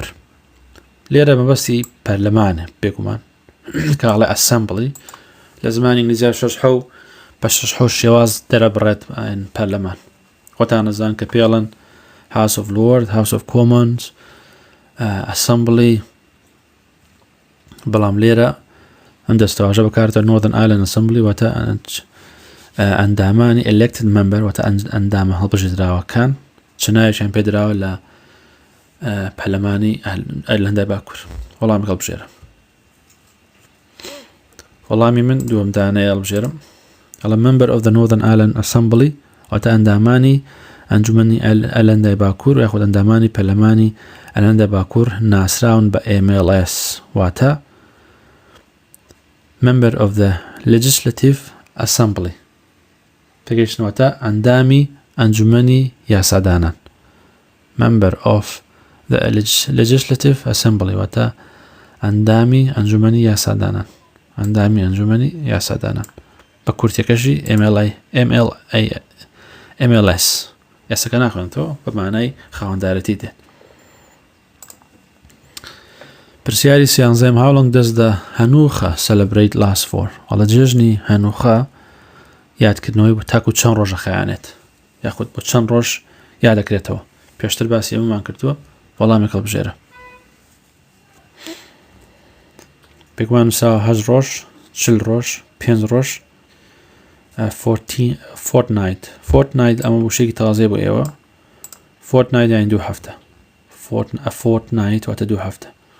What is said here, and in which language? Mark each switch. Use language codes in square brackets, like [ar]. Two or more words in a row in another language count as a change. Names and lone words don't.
[ckb] لێرە مەبەستی پەرلەمانە بێگومان کاڵێ ئەسەمبڵی لە زمانی ئینگلیزیە 6 حەو بەشش حوش شێواز دەرەبڕێت پەرلەمان خۆتان نەزان کە پێڵن [en] House of Lords, House of Commons, Assembly [ckb] بەڵام لێرە ئەم دەستەواژە بەکارێتە [en] Northern Ireland Assembly [ckb] واتە ئەندامانی [en] elected member [ckb] واتە ئەندامە هەڵبژێردراوەکان چنایەکیان پێدراوە لە پەرلەمانی ئایرلەندای باکوور وەڵامی هەڵبژێرە وەڵامی من دووەم دانەیە هەڵبژێرم ئەڵە [en] member of the Northern Ireland Assembly [ckb] واتە ئەندامانی ئەنجومەنی ئایرلەندای باکوور یاخود ئەندامانی پەرلەمانی ئایرلەندای باکوور ناسراون بە MLS واتە [en] member of the Legislative Assembly [ckb] پێگەیشتنەوەتە ئەندامی ئەنجومەنی یاسادانان [en] member of the Legislative Assembly [ckb] واتە ئەندامی ئەنجومەنی یاسادانان ئەندامی ئەنجومەنی یاسادانان بە کورتەکەشی MLS یاسەکە ناخوێنێتەوە بە مانای خاوەندارەتی دێت پرسیاری سیانزەم [en] how long does the هەنووخە celebrate last for [ckb] وەڵە جێژنی هەنووخە یادکردنەوەی بۆ تاکو چەند ڕۆژە خەیانێت یاخود بۆ چەند ڕۆژ یادەکرێتەوە پێشتر باسی ئەمەمان کردووە وەڵامێک هەڵبژێرە پێکمان نووساوە 8 ڕۆژ 40 ڕۆژ 5 ڕۆژ fortnight ئەمە وشێکی تازەیە بۆ ئێوە fortnight یانی 2 هەفتە fortnight واتە 2 هەفتە